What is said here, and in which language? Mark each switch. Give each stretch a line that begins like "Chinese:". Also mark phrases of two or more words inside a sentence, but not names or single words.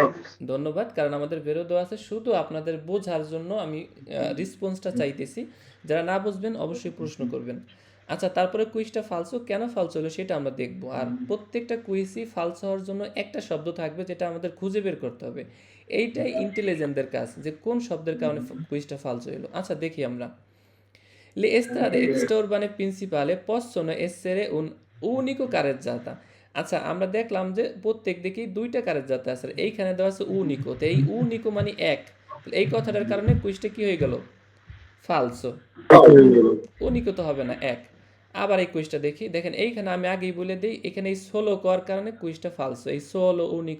Bangla: ধন্যবাদ, কারণ আমাদের ভেরো দেওয়া আছে, শুধু আপনাদের বোঝার জন্য আমি রেসপন্সটা চাইতেছি। যারা না বুঝবেন অবশ্যই প্রশ্ন করবেন। আচ্ছা, তারপরে কুইজটা ফালসো কেন ফালসো হলো সেটা আমরা দেখব। আর প্রত্যেকটা কুইজই ফালসো হওয়ার জন্য একটা শব্দ থাকবে যেটা আমাদের খুঁজে বের করতে হবে। এইটাই ইন্টেলিজেন্টদের কাজ, যে কোন শব্দের কারণে কুইজটা ফালসো হলো। আচ্ছা দেখি আমরা।
Italian: Le strade extraurbane principale possono essere un unico carreggiata.
Bangla: আচ্ছা, আমরা দেখলাম যে প্রত্যেক দিকেই দুইটা কারেজ্জাতা আছে, এইখানে দেওয়া আছে উনিকো, তো এই উনিকো মানে এক, তাহলে এই কথাটার কারণে কুইজটা কি হয়ে গেল? ফালসো। উনিকো তো হবে না, এক। আবার এই কুইজটা দেখি, দেখেন এইখানে আমি আগেই বলে দিই, এখানে এই সোলো করার কারণে কুইজটা ফালসো, এই
Italian: solo unico.